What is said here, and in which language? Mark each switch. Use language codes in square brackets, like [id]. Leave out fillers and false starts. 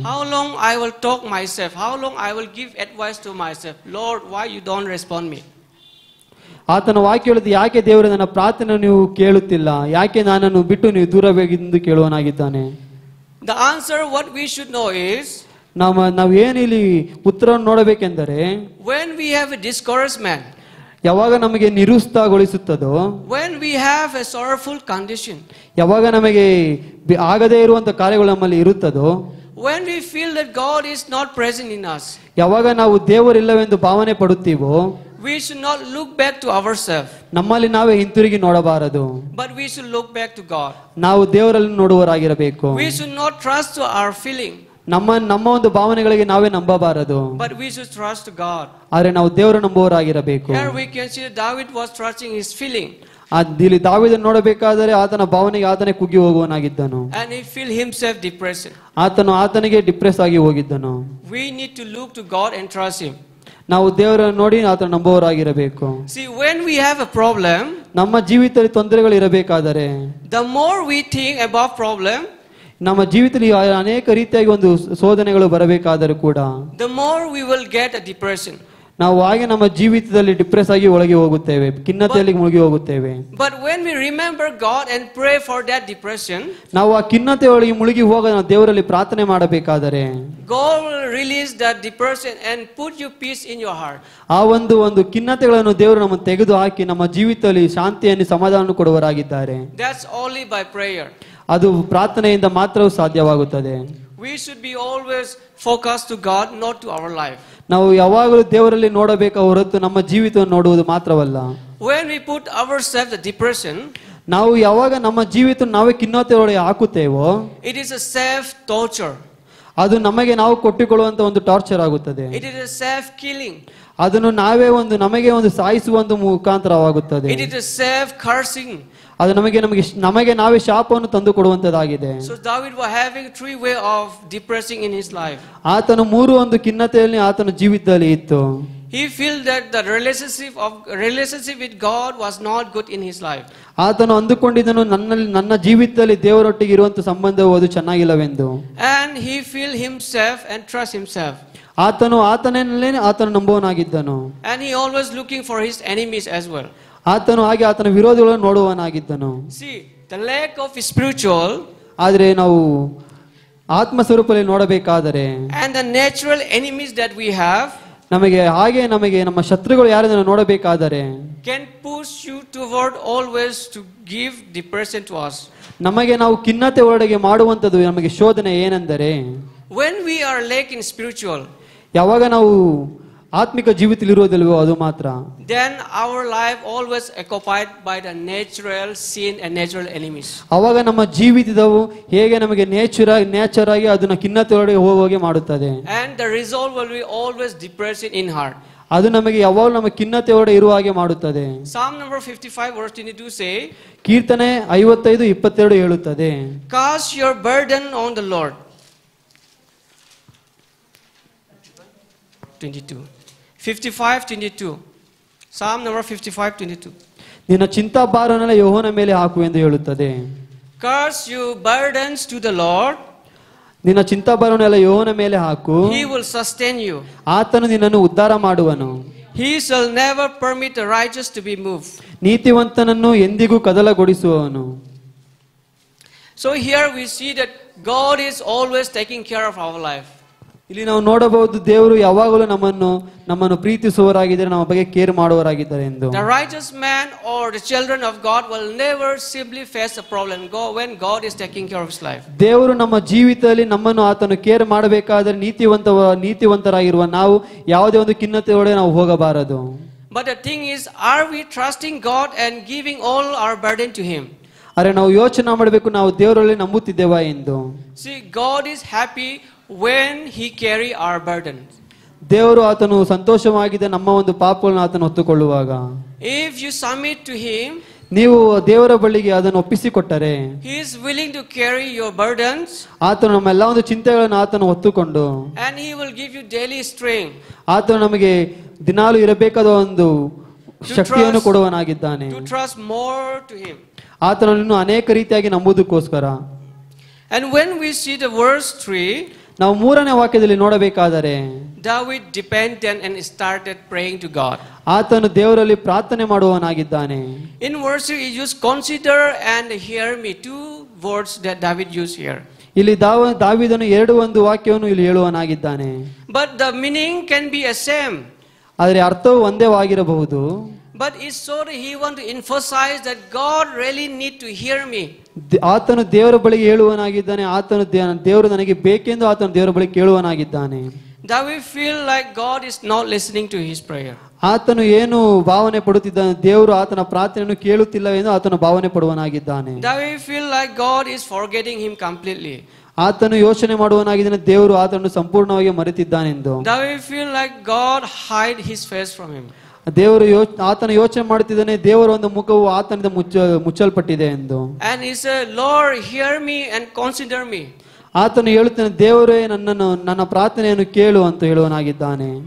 [en] How long I will talk myself, how long I will give advice to myself, Lord, why you don't respond me? [kn] ಆತನ ವಾಕ್ಯ ಹೇಳುತ್ತೆ, ಯಾಕೆ ದೇವರು ನನ್ನ ಪ್ರಾರ್ಥನೆ ನೀವು ಕೇಳುತ್ತಿಲ್ಲ, ಯಾಕೆ ನನ್ನನ್ನು ಬಿಟ್ಟು ನೀವು ದೂರವಾಗಿದ್ದು ಕೇಳುವನಾಗಿದ್ದಾನೆ. [en] The answer what we should know is, [kn] ನಾವು ಏನಿಲ್ಲಿ ಉತ್ತರವನ್ನು ನೋಡಬೇಕೆಂದರೆ, [en] when we have a discouragement, [kn] ಯಾವಾಗ ನಮಗೆ ನಿರುತ್ಸಾಹಗೊಳಿಸುತ್ತದೋ, [en] when we have a sorrowful condition, [kn] ಯಾವಾಗ ನಮಗೆ ಆಗದೇ ಇರುವಂತ ಕಾರ್ಯಗಳು ನಮ್ಮಲ್ಲಿ ಇರುತ್ತದೋ, [en] When we feel that God is not present in us, [kn] ಯಾವಾಗ ನಾವು ದೇವರಿಲ್ಲವೆಂದು ಭಾವನೆ ಪಡುತ್ತೀವೋ, [en] we should not look back to ourselves, [kn] ನಮ್ಮಲ್ಲಿ ನಾವೇ ಹಿಂತಿರುಗಿ ನೋಡಬಾರದು. [en] but we should look back to God. [kn] ನಾವು ದೇವರಲ್ಲಿ ನೋಡುವವರಾಗಿರಬೇಕು. [en] We should not trust to our feeling, [kn] ನಮ್ಮ ಒಂದು ಭಾವನೆಗಳಿಗೆ ನಾವೇ ನಂಬಬಾರದು, [en] but we should trust God. [kn] ಆದ್ರೆ ನಾವು ದೇವರು ನಂಬುವವರಾಗಿರಬೇಕು. [en] Here we can see that David was trusting his feeling, [kn] ಇಲ್ಲಿ ದಾವೀದನು ನೋಡಬೇಕಾದರೆ ಆತನ ಭಾವನೆಗೆ ಆತನೇ ಕುಗ್ಗಿ ಹೋಗುವನಾಗಿದ್ದನು. [en] and he feel himself depressed. [kn] ಆತನಿಗೆ ಡಿಪ್ರೆಸ್ ಆಗಿ ಹೋಗಿದ್ದನು. [en] We need to look to God and trust him. [kn] ನಾವು ದೇವರನ್ನು ನೋಡಿ ಆತನ ನಂಬುವವರಾಗಿರಬೇಕು. [en] See, when we have a problem, [kn] ನಮ್ಮ ಜೀವಿತದಲ್ಲಿ ತೊಂದರೆಗಳು ಇರಬೇಕಾದರೆ, [en] the more we think about problem, [kn] ನಮ್ಮ ಜೀವಿತದಲ್ಲಿ ಅನೇಕ ರೀತಿಯಾಗಿ ಒಂದು ಶೋಧನೆಗಳು ಬರಬೇಕಾದರೂ ಕೂಡ, [en] the more we will get a depression. [kn] ನಾವು ಹಾಗೆ ನಮ್ಮ ಜೀವಿತದಲ್ಲಿ ಡಿಪ್ರೆಸ್ ಆಗಿ ಒಳಗೆ ಹೋಗುತ್ತೇವೆ, ಖಿನ್ನತೆಯಲ್ಲಿ ಮುಳುಗಿ ಹೋಗುತ್ತೇವೆ. [en] But when we remember God and pray for that depression, [kn] ನಾವು ಆ ಖಿನ್ನತೆ ಒಳಗೆ ಮುಳುಗಿ ಹೋಗ ನಾವು ದೇವರಲ್ಲಿ ಪ್ರಾರ್ಥನೆ ಮಾಡಬೇಕಾದರೆ, [en] God will release that depression and put you peace in your heart. [kn] ಆ ಒಂದು ಖಿನ್ನತೆಗಳನ್ನು ದೇವರು ನಮ್ಮನ್ನು ತೆಗೆದು ಹಾಕಿ ನಮ್ಮ ಜೀವಿತದಲ್ಲಿ ಶಾಂತಿಯನ್ನು ಸಮಾಧಾನ ಕೊಡುವವರಾಗಿದ್ದಾರೆ. [en] That's only by prayer. [kn] ಅದು ಪ್ರಾರ್ಥನೆಯಿಂದ ಮಾತ್ರವೂ ಸಾಧ್ಯವಾಗುತ್ತದೆ. [en] We should be always focused to God, not to our life. [kn] ನಾವು ಯಾವಾಗಲೂ ದೇವರಲ್ಲಿ ನೋಡಬೇಕು ಹೊರತು ನಮ್ಮ ಜೀವಿತವನ್ನು ನೋಡುವುದು ಮಾತ್ರವಲ್ಲ. [en] When we put ourselves the depression, [kn] ನಾವು ಯಾವಾಗ ನಮ್ಮ ಜೀವಿತ ನಾವೇ ಖಿನ್ನತೆ ಒಳಗೆ ಹಾಕುತ್ತೇವೋ, [en] it is a self torture. [kn] ಅದು ನಮಗೆ ನಾವು ಕೊಟ್ಟಿಕೊಳ್ಳುವಂತ ಒಂದು ಟಾರ್ಚರ್ ಆಗುತ್ತದೆ. [en] It is a self killing. [kn] ಅದನ್ನು ನಮಗೆ ಒಂದು ಸಾಯಿಸುವ ಒಂದು ಮುಖಾಂತರವಾಗುತ್ತದೆ. [en] It is a self cursing. [kn] ಅದು ನಮಗೆ ನಾವೇ ಶಾಪವನ್ನು ತಂದು ಕೊಡುವಂತದಾಗಿದೆ. [en] So David was having 3 ways of depressing in his life. [kn] ಆತನು 3 ಒಂದು ಖಿನ್ನತೆಯಲ್ಲಿ ಆತನ ಜೀವಿತದಲ್ಲಿ ಇತ್ತು. [en] He felt that the relationship with God was not good in his life. [kn] ಆತನು ಅಂದುಕೊಂಡಿದ್ದನು ನನ್ನ ಜೀವಿತದಲ್ಲಿ ದೇವರೊಟ್ಟಿಗೆ ಇರುವಂತ ಸಂಬಂಧವು ಅದು ಚೆನ್ನಾಗಿಲ್ಲವೆಂದು. [en] And he feel himself and trust himself. [kn] ಆತನಲ್ಲೇ ಆತನು ನಂಬುವನಾಗಿದ್ದನು. [en] And he always looking for his enemies as well. [kn] ಆತನು ಹಾಗೆ ಆತನ ವಿರೋಧಿಗಳನ್ನು ನೋಡುವನಾಗಿದ್ದನು. [en] See, the lack of spiritual, [kn] ಆದರೆ ನಾವು ಆತ್ಮ ಸ್ವರೂಪದಲ್ಲಿ ನೋಡಬೇಕಾದರೆ, [en] and the natural enemies that we have, [kn] ನಮಗೆ ನಮ್ಮ ಶತ್ರುಗಳು ಯಾರೆಂದು ನೋಡಬೇಕಾದರೆ, [en] can push you toward always to give depression to us. [kn] ನಮಗೆ ನಾವು ಖಿನ್ನತೆ ಒಳಗೆ ಮಾಡುವಂತದ್ದು ನಮಗೆ ಶೋಧನೆ ಏನೆಂದರೆ, [en] when we are lack in spiritual, [kn] ಯಾವಾಗ ನಾವು ಆತ್ಮಿಕ ಜೀವಿತದಲ್ಲಿ ಇರುವುದಿಲ್ವೋ ಅದು ಮಾತ್ರ, [en] then our life always occupied by the natural sin and natural enemies. [kn] ಅವಾಗ ನಮ್ಮ ಜೀವಿತವು ಹೇಗೆ ನಮಗೆ ನೇಚರ್ ಆಗಿ ಅದನ್ನ ಖಿನ್ನತೆ ಒಳಗೆ ಹೋಗಿ ಮಾಡುತ್ತದೆ. [en] And the result will be always depression in heart. [kn] ಅದು ನಮಗೆ ಯಾವಾಗ ನಮ್ಮ ಖಿನ್ನತೆ ಒಳಗೆ ಇರುವ ಹಾಗೆ ಮಾಡುತ್ತದೆ. [en] Psalm number 55 verse 22 say, [kn] ಕೀರ್ತನೆ 55:22 ಹೇಳುತ್ತದೆ, [en] cast your burden on the Lord. 22 55:22 Psalm number 55:22 [kn] ನಿನ್ನ ಚಿಂತಾಭಾರವನ್ನೆಲ್ಲ ಯೆಹೋವನ ಮೇಲೆ ಹಾಕು ಎಂದು ಹೇಳುತ್ತದೆ. [en] cast your burdens to the Lord, [kn] ನಿನ್ನ ಚಿಂತಾಭಾರವನ್ನೆಲ್ಲ ಯೆಹೋವನ ಮೇಲೆ ಹಾಕು, [en] he will sustain you. [kn] ಆತನು ನಿನ್ನನ್ನು ಉದ್ಧಾರ ಮಾಡುವನು. [en] He shall never permit the righteous to be moved. [kn] ನೀತಿವಂತನನ್ನು ಎಂದಿಗೂ ಕದಲಗೊಳಿಸುವವನು. [en] So here we see that God is always taking care of our life. [kn] ಇಲ್ಲಿ ನಾವು ನೋಡಬಹುದು ದೇವರು ಯಾವಾಗಲೂ ನಮ್ಮನ್ನು ಪ್ರೀತಿಸುವವರಾಗಿದ್ದಾರೆ, ನಮ್ಮ ಬಗ್ಗೆ ಕೇರ್ ಮಾಡುವವರಾಗಿದ್ದಾರೆ ಎಂದು. [en] The righteous man or the children of God will never simply face a problem when God is taking care of his life. [kn] ದೇವರು ನಮ್ಮ ಜೀವಿತದಲ್ಲಿ ನಮ್ಮನ್ನು ಆತನು ಕೇರ್ ಮಾಡಬೇಕಾದರೆ ನೀತಿವಂತರಾಗಿರುವ ನಾವು ಯಾವುದೇ ಒಂದು ಖಿನ್ನತೆ ಒಳಗೆ ನಾವು ಹೋಗಬಾರದು. [en] But the thing is, are we trusting God and giving all our burden to him? [kn] ಆದರೆ ನಾವು ಯೋಚನೆ ಮಾಡಬೇಕು, ನಾವು ದೇವರಲ್ಲಿ ನಂಬುತ್ತಿದ್ದೇವಾ ಎಂದು. [en] See, God is happy when he carry our burden. [kn] ದೇವರು ಆತನು ಸಂತೋಷವಾಗಿದೆ ನಮ್ಮ ಒಂದು ಪಾಪಗಳನ್ನು ಆತನು ಹೊತ್ತುಕೊಳ್ಳುವಾಗ. [en] If you submit to him, [kn] ನೀವು ದೇವರ ಬಳಿಗೆ ಅದನ್ನು ಒಪ್ಪಿಸಿಕೊಟ್ಟರೆ, [en] he is willing to carry your burdens, [kn] ಆತನು ನಮ್ಮ ಎಲ್ಲ ಒಂದು ಚಿಂತೆಗಳನ್ನು ಆತನು ಹೊತ್ತುಕೊಂಡು, [en] and he will give you daily strength, [kn] ಆತನು ನಮಗೆ ದಿನಾಲು ಇರಬೇಕಾದ ಒಂದು ಶಕ್ತಿಯನ್ನು ಕೊಡುವನಾಗಿದ್ದಾನೆ. [en] to trust more to him. [kn] ಆತನನ್ನು ಅನೇಕ ರೀತಿಯಾಗಿ ನಂಬುವುದಕ್ಕೋಸ್ಕರ. [en] And when we see the verse 3, [kn] ನಾವು 3ನೇ ವಾಕ್ಯದಲ್ಲಿ ನೋಡಬೇಕಾದರೆ, [en] David depended and started praying to God. [kn] ಆತನು ದೇವರಲ್ಲಿ ಪ್ರಾರ್ಥನೆ ಮಾಡುವವನಾಗಿದ್ದಾನೆ. [en] In verse 3 he used consider and hear me, 2 words that David used here. [kn] ಇಲ್ಲಿ ದಾವೀದನು 2 ಒಂದು ವಾಕ್ಯವನ್ನು ಇಲ್ಲಿ ಹೇಳುವನಾಗಿದ್ದಾನೆ. [en] But the meaning can be the same. [kn] ಆದರೆ ಅರ್ಥವು ಒಂದೇ ಆಗಿರಬಹುದು. [en] But it's so that he want to emphasize that God really need to hear me. [kn] ಆತನು ದೇವರ ಬಳಿಗೆ ಹೇಳುವನಾಗಿದ್ದಾನೆ. ಆತನು ದೇವರು ನನಗೆ ಬೇಕೆಂದು ಆತನು ದೇವರ ಬಳಿಗೆ ಕೇಳುವನಾಗಿದ್ದಾನೆ. [en] David feel like God is not listening to his prayer. [kn] ಆತನು ಏನು ಭಾವನೆ ಪಡುತ್ತಿದ್ದಾನೆ, ದೇವರು ಆತನ ಪ್ರಾರ್ಥನೆಯನ್ನು ಕೇಳುತ್ತಿಲ್ಲವೆಂದು ಆತನು ಭಾವನೆ ಪಡುವನಾಗಿದ್ದಾನೆ. [en] David feel like God is forgetting him completely. [kn] ಆತನು ಯೋಚನೆ ಮಾಡುವನಾಗಿದ್ದಾನೆ, ದೇವರು ಆತನನ್ನು ಸಂಪೂರ್ಣವಾಗಿ ಮರೆತಿದ್ದಾನೆಂದು. [en] David feel like God hide his face from him. [kn] ದೇವರು ಆತನ ಯೋಚನೆ ಮಾಡುತ್ತಿದ್ದಾನೆ, ದೇವರ ಒಂದು ಮುಖವು ಆತನಿಂದ ಮುಚ್ಚಲ್ಪಟ್ಟಿದೆ ಎಂದು. [en] And he said, Lord, hear me and consider me. [kn] ಆತನು ಹೇಳುತ್ತಾನೆ, ದೇವರೇ ನನ್ನ ಪ್ರಾರ್ಥನೆಯನ್ನು ಕೇಳು ಅಂತ ಹೇಳುವನಾಗಿದ್ದಾನೆ.